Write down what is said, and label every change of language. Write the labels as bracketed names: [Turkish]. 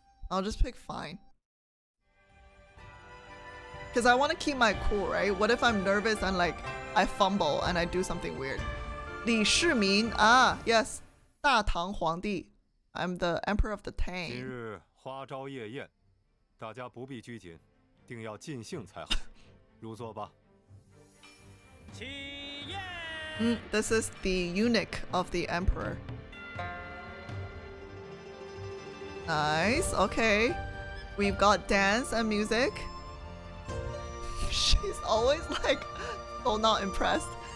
[English] I'll just pick fine. Because I want to keep my cool, right? What if I'm nervous and like I fumble and I do something weird? 李世民 ah yes, [Chinese] 大唐皇帝 [English] I'm the emperor of the Tang. [Chinese] 今日花朝夜宴，大家不必拘谨，定要尽兴才好。入座吧。起宴。 [English] This is the eunuch of the emperor. Nice. Okay, we've got dance and music. She's always like so not impressed.